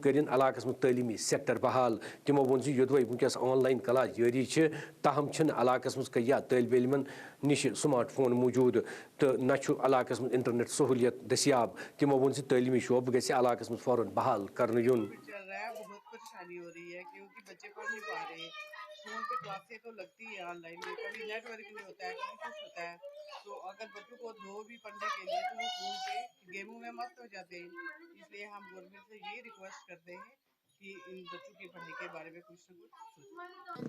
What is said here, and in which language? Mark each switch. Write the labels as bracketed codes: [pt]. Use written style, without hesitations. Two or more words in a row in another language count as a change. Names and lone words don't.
[ks] کرن علاقس مز تعلیمی سیکٹر بحال تمو وون یودوے ونکس [en] online class [ks] جاری تاہم چھن علاقس مز کیا طالب علمن نش سمارٹ فون موجود تو نہ علاقس مز انٹرنیٹ سہولیت دستیاب تمو وون تعلیمی شعبہ گژھِ علاقس مز فوراً بحال کرنے یون [ur] بہت پریشانی ہو رہی ہے کیونکہ بچے پڑھ نہیں پا رہے فون پہ کلاسیں تو لگتی ہے آن لائن میں کبھی نیٹ ورک نہیں ہوتا ہے کبھی کچھ ہوتا ہے تو اگر بچوں کو دو بھی پڑھنے کے لیے تو وہ فون پہ گیموں میں مست ہو جاتے ہیں اس لیے ہم گورنمنٹ سے یہ ریکویسٹ کرتے ہیں کہ ان بچوں کی پڑھائی کے بارے میں کچھ نہ کچھ